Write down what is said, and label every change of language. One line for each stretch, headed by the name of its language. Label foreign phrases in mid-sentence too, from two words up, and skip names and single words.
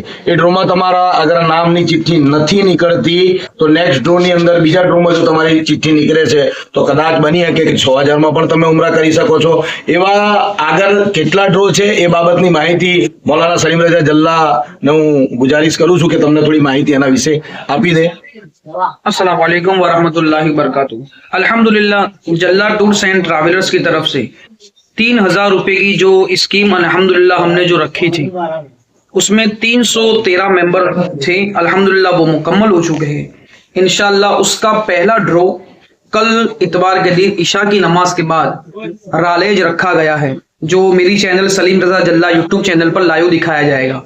Gujarati: એ ડ્રોમાં તમારા અગર નામની ચિઠ્ઠી નથી નીકળતી તો
English: next draw
Gujarati: ની અંદર બીજા ડ્રોમાં જો તમારી ચિઠ્ઠી નીકળે છે તો કદાચ બની શકે કે 6000 માં પણ તમે ઉમરા કરી શકો છો। એવા આગળ કેટલા ડ્રો છે એ બાબતની માહિતી મૌલાના સલીમ રજા જલ્લા ને હું ગુજારિશ કરું છું કે તમને થોડી માહિતી એના વિશે આપી દે।
Arabic: السلام عليكم ورحمة الله وبركاته.
Hindi: अल्हम्दुलिल्लाह जल्ला टूर्स एंड ट्रैवलर्स की तरफ से 3000 रुपए की जो स्कीम अल्हम्दुलिल्लाह हमने जो रखी थी उसमें 313 मेंबर थे। अल्हम्दुलिल्लाह वो मुकम्मल हो चुके हैं। इंशाल्लाह उसका पहला ड्रॉ कल इतवार के दिन ईशा की नमाज के बाद रालेज रखा गया है, जो मेरी चैनल सलीम रजा जल्ला यूट्यूब चैनल पर लाइव दिखाया जाएगा।